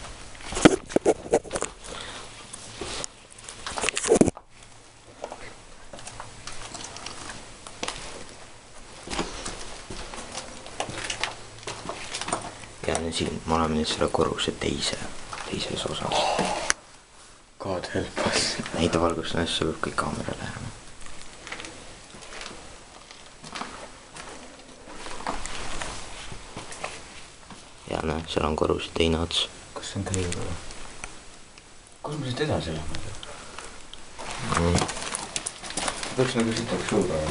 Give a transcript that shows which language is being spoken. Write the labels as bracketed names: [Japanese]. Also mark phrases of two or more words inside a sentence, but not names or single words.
[Estonian] Ja siin me oleme nüüd selle korruse teises osas. [English] God help us. [Estonian] Näita valgust näes, see võib kõik kaamera lähema. Ja näe, seal on korruse teine ots. Kas see on käiv või? Kus me siit edasi lähme? Peaks nagu siit oleks suur olema.